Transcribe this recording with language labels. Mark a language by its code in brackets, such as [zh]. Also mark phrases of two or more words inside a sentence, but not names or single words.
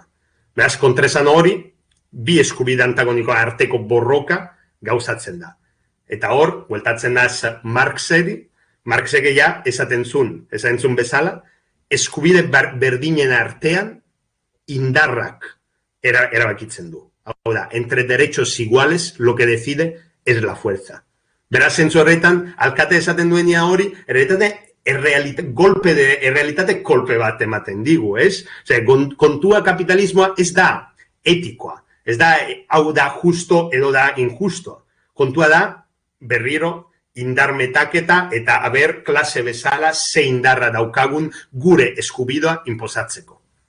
[eu] Beraz, kontraesan hori, bi eskubide antagonikoa arteko borroka gauzatzen da. Eta hor, bueltatzen da Marxek ja esaten zuen bezala, eskubide berdinen artean indarrak erabakitzen du. Hau da, [es] entre derechos iguales, lo que decide es la fuerza. [eu] Beraz, zentzu horretan, alkate esaten duenia hori, errealitate kolpe bat ematen digu, ez? Kontua kapitalismoa ez da etikoa, ez da hau da justo edo da injusto. Kontua da, berriro, indar metaketa eta aber klase bezala ze indarra daukagun gure eskubidoa inposatzeko.